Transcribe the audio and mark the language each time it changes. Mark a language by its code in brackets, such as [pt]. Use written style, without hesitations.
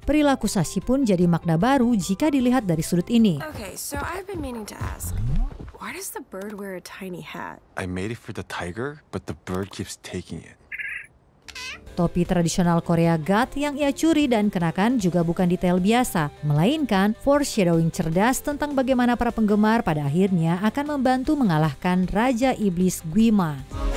[id] Perilaku Sasi pun jadi makna baru jika dilihat dari sudut ini. [en] Okay, so I've been meaning to ask, why does the bird wear a tiny hat? I made it for the tiger, but the bird keeps taking it. [id] Topi tradisional Korea Gat yang ia curi dan kenakan juga bukan detail biasa, melainkan foreshadowing cerdas tentang bagaimana para penggemar pada akhirnya akan membantu mengalahkan Raja Iblis Guima.